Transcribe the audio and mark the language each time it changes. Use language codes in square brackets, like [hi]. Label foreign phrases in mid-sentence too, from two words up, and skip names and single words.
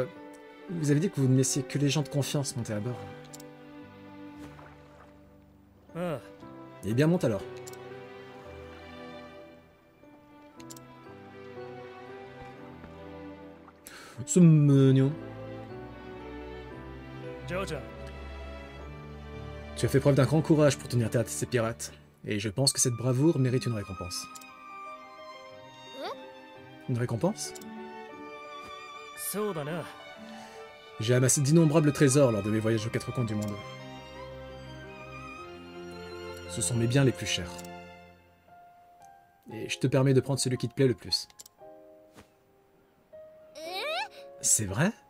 [fr] Vous avez dit que vous ne laissiez que les gens de confiance monter à bord. [ja] ああ、 [fr] Eh bien, monte alors. C'est mignon. [ja] ジョーちゃん、 [fr] Tu as fait preuve d'un grand courage pour tenir tête à ces pirates. Et je pense que cette bravoure mérite une récompense. Une récompense? [ja] そうだな。 [fr] J'ai amassé d'innombrables trésors lors de mes voyages aux quatre coins du monde. Ce sont mes biens les plus chers. Et je te permets de prendre celui qui te plaît le plus. C'est vrai?